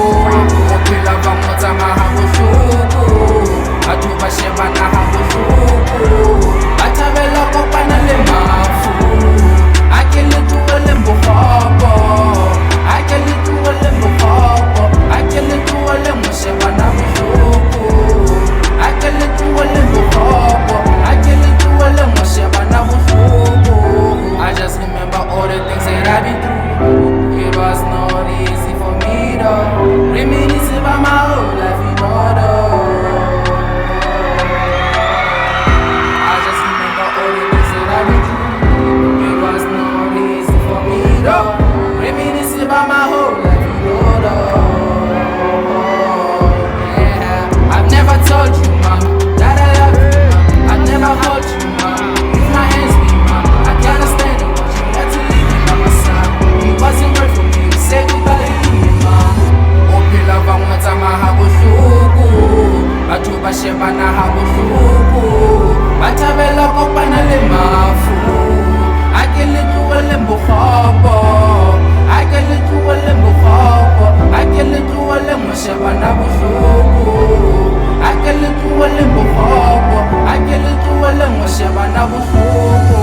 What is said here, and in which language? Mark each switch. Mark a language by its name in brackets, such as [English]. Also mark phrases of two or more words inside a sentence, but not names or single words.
[Southern Sotho] Bophelo ba mo tsamaya ha bohloko, batho ba shebana ha bohloko, ba thabela ho kopana le mafu. Ha ke le tlohelleng bokgopo, ha ke le tlohelleng bokgopo, ha ke le tlohelleng ho shebana bohloko, ha ke le tlohelleng bokgopo, ha ke le tlohelleng ho shebana bohloko. [English] I just remember all the things that I've been through. It was not easy for me though, reminiscing about my whole life in order. I just remember all the things that I've been through. It was not easy for me though, reminiscing about my whole life in order. Yeah, I've never told you, mom, that I love you, mom. I've never hurt you, mom. With my hands be, mom, I can't stand it, but you had to leave me by my side. It wasn't right for me to say goodbye to you, mom. [Southern Sotho] Bophelo ba mo tsamaya ha bohloko, batho ba shebana ha bohloko, ba thabela ho kopana le mafu. Ha ke le tlohelleng bokgopo, ha ke le tlohelleng bokgopo, ha ke le tlohelleng ho shebana bohloko, ha ke le tlohelleng bokgopo, ha ke le tlohelleng ho shebana bohloko.